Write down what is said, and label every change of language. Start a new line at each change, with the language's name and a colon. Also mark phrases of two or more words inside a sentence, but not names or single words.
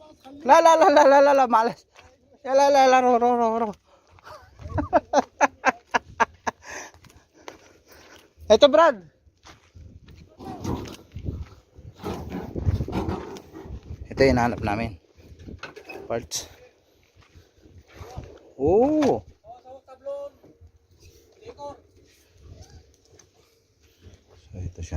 Arabic: لا لا لا لا لا لا لا معلش لا لا لا لا رو رو رو رو
Filipino: ito Brad ito yung hinahanap namin parts oh so ito siya